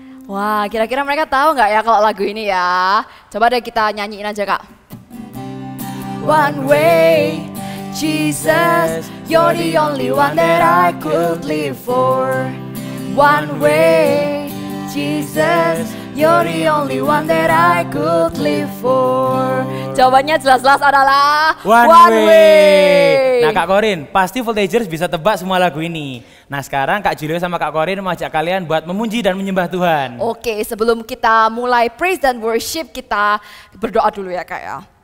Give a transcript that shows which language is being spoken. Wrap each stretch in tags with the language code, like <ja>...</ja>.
<id>Wah, kira-kira mereka tahu nggak ya kalau lagu ini ya? Coba deh kita nyanyiin aja Kak.</id> <en>One way, Jesus, you're the only one that I could live for. One way, Jesus, you're the only one that I could live for.</en> <id>Jawabannya jelas-jelas adalah One way. Nah Kak Korin, pasti Voltagers bisa tebak semua lagu ini. Nah sekarang Kak Julio sama Kak Korin mengajak kalian buat memuji dan menyembah Tuhan. Oke, sebelum kita mulai praise dan worship, kita berdoa dulu ya Kak ya.</id>